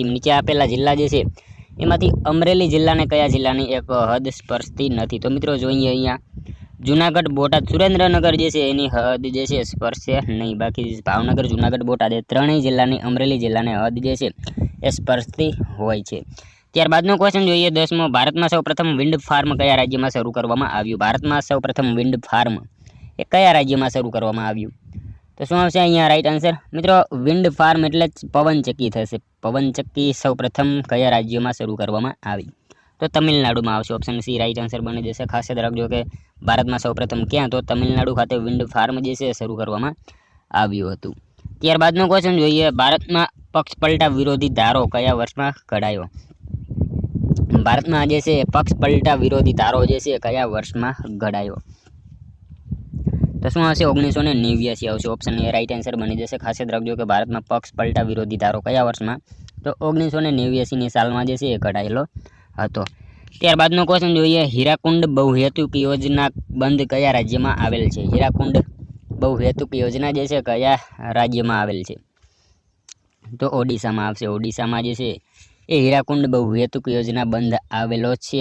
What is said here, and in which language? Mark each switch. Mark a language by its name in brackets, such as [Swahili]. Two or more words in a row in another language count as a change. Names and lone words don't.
[Gujarati] નીચે આપેલા જિલ્લા જે છે એમાંથી અમરેલી જિલ્લાને કયા જિલ્લાની એક હદ સ્પર્શતી નથી। તો મિત્રો જોઈએ અહીંયા જૂનાગઢ બોટાદ સુરેન્દ્રનગર જે છે એની હદ જે છે સ્પર્શે નહીં। બાકી ભાવનગર જૂનાગઢ બોટાદ એ ત્રણેય જિલ્લાની અમરેલી જિલ્લાને હદ જે છે એ સ્પર્શતી હોય છે। ત્યારબાદનો ક્વેશ્ચન જોઈએ 10મો, ભારતમાં સૌપ્રથમ [English] wind farm [Gujarati] કયા રાજ્યમાં શરૂ કરવામાં આવ્યું। ભારતમાં સૌપ્રથમ [English] wind farm [Gujarati] એ કયા રાજ્યમાં શરૂ કરવામાં આવ્યું। તો શું આવશે અહીંયા [English] right answer. [Gujarati] મિત્રો [English] wind farm [Gujarati] એટલે પવનચક્કી થશે। પવનચક્કી સૌપ્રથમ કયા રાજ્યમાં શરૂ કરવામાં આવી તો તમિલનાડુમાં આવશે। [English] option C right answer [Gujarati] બની જશે। ખાસ યાદ રાખજો કે ભારતમાં સૌપ્રથમ ક્યાં તો તમિલનાડુ ખાતે [English] wind farm [Gujarati] જે છે શરૂ કરવામાં આવ્યું હતું। ત્યારબાદનો ક્વેશ્ચન જોઈએ, ભારતમાં પક્ષપલટા વિરોધી ધારો કયા વર્ષમાં ઘડાયો। ભારતમાં જે છે પક્ષપલટા વિરોધી ધારો જે છે કયા વર્ષમાં ઘડાયો। તો શું આવશે 1989 આવશે। [English] option A right answer [Gujarati] બની જશે। ખાસ યાદ રાખજો કે ભારતમાં પક્ષપલટા વિરોધી ધારો કયા વર્ષમાં તો 1989ની સાલમાં જે છે એ ઘડાયેલો હતો। ત્યારબાદનો ક્વેશ્ચન જોઈએ, હીરાકુંડ બહુહેતુક યોજના બંધ કયા રાજ્યમાં આવેલ છે? હીરાકુંડ બહુહેતુક યોજના જે છે કયા રાજ્યમાં આવેલ છે? તો ઓડિશામાં આવશે। ઓડિશામાં જે છે એ હીરાકુંડ બહુહેતુક યોજના બંધ આવેલો છે।